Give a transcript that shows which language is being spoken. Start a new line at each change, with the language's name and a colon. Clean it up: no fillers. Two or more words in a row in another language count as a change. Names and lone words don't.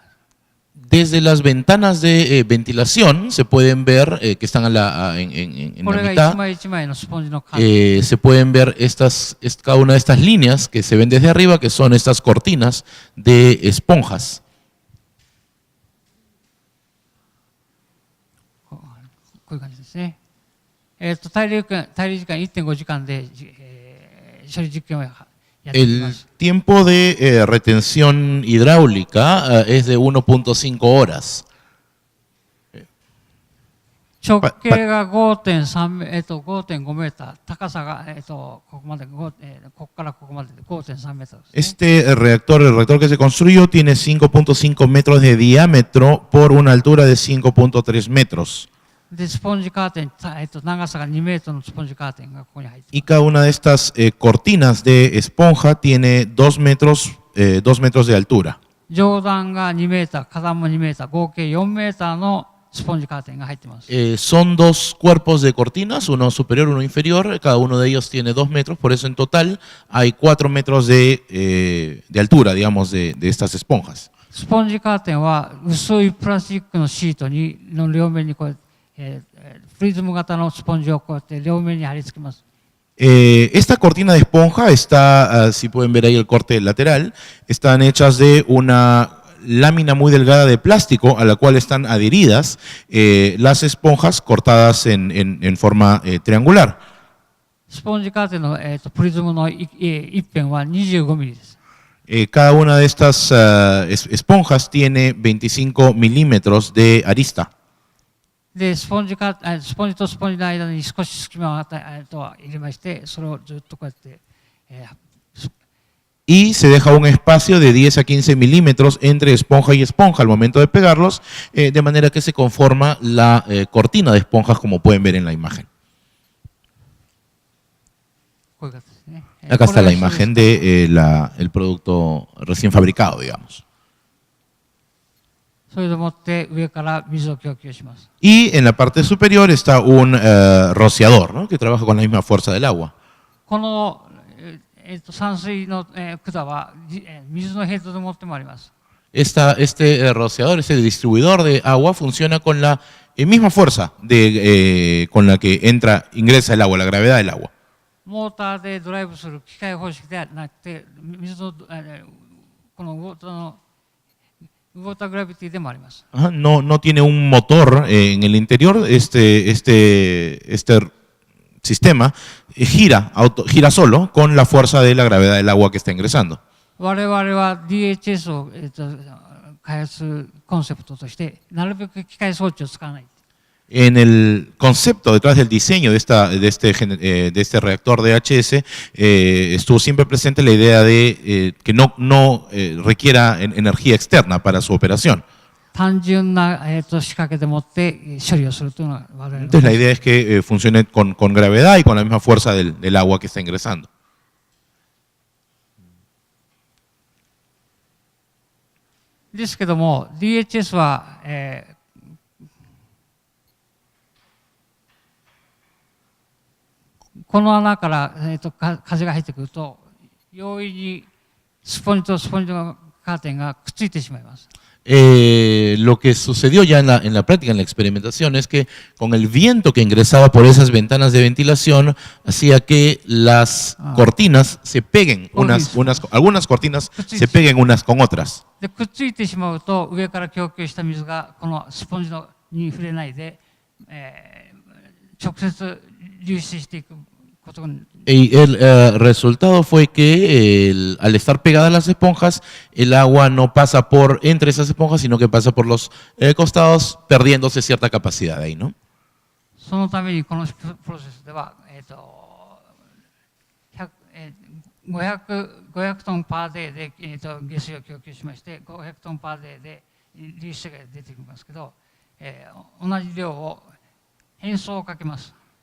Spanish: Desde las ventanas de ventilación se pueden ver que están en la mitad, se pueden ver cada una de estas líneas que se ven desde arriba, que son estas cortinas de esponjas.
Japanese: こういう感じですね。滞留時間 1.5 時間で、処理実験をやっていま
Spanish: El
Japanese: す。
Spanish: tiempo de retención hidráulica es de 1.5 horas.
Japanese: 直径が 5.5 メーター、高さが、ここからここまでで 5.3 メーターです、ね。
Spanish: Este reactor, el reactor que se construyó, tiene 5.5 metros de diámetro por una altura de 5.3 metros.
Japanese: で、スポンジカーテン、長さが2メートルのスポンジカーテンがここに入っています。
Spanish: Y cada una de estas cortinas de esponja tiene 2 metros de altura.
Japanese: 上段が2メーター、下段も2メーター、合計4メーターのスポンジカーテンが入っています。
Spanish: Son 2 cuerpos de cortinas, uno superior, uno inferior. Cada uno de ellos tiene 2 metros, por eso en total hay 4 metros de altura, digamos, de estas esponjas.
Japanese: スポンジカーテンは薄いプラスチックのシートの両面にこう、プリズム型のスポンジをこうやって両面に貼り付けます。
Spanish: Esta cortina de esponja está, si pueden ver ahí el corte lateral, están hechas de una lámina muy delgada de plástico a la cual están adheridas las esponjas cortadas en forma triangular.
Japanese: スポンジカーテンの、プリズムの一辺は25ミリです。
Spanish: Cada una de estas esponjas tiene 25 milímetros de arista.
Japanese: で、スポンジとスポンジの間に少し隙間を入れまして、それをずっとこうやって、
Spanish: y se deja un espacio de 10 a 15 milímetros entre esponja y esponja al momento de pegarlos, de manera que se conforma la cortina de esponjas como pueden ver en la imagen.
Japanese: こういう形ですね。
Spanish: Acá está la imagen de el producto recién fabricado, digamos.
Japanese: それでもって上から水を供給します。
Spanish: Y en la parte superior está un rociador, ¿no? Que trabaja con la misma fuerza del agua.
Japanese: この、散水の、管は、水のヘッドで持ってもあります。
Spanish: Este rociador, este distribuidor de agua funciona con la misma fuerza con la que ingresa el agua, la gravedad del agua.
Japanese: モーターでドライブする機械方式ではなくて、水の、この
English: water gravity
Japanese: でもあります。
Spanish: No tiene un motor en el interior. Este sistema gira solo con la fuerza de la gravedad del agua que está ingresando.
Japanese: 我々は DHS を、開発するコンセプトとして、なるべく機械装置を使わない。
Spanish: En el concepto detrás del diseño de este reactor DHS estuvo siempre presente la idea de que no requiera energía externa para su operación.
Japanese: 単純な、仕掛けでもって処理をするというのが我々の。
Spanish: Entonces la idea es que funcione con gravedad y con la misma fuerza del agua que está ingresando.
Japanese: ですけども DHS は、この穴から、風が入ってくると容易にスポンジとスポンジのカーテンがくっついてしまいます。
Spanish: Lo que sucedió ya en la práctica, en la experimentación, es que con el viento que ingresaba por esas ventanas de ventilación, hacía que las cortinas se peguen, algunas cortinas se peguen unas con otras.
Japanese: でくっついてしまうと上から供給した水がこのスポンジに触れないで、直接流出していくことに。
Spanish: Y el resultado fue que al estar pegadas las esponjas, el agua no pasa entre esas esponjas, sino que pasa por los costados, perdiéndose cierta capacidad ahí, ¿no?
Japanese: そのためにこのプロセスでは、500トンパーデーで、下水を供給しまして500トンパーデーで流出が出てきますけど、同じ量を変装をかけます。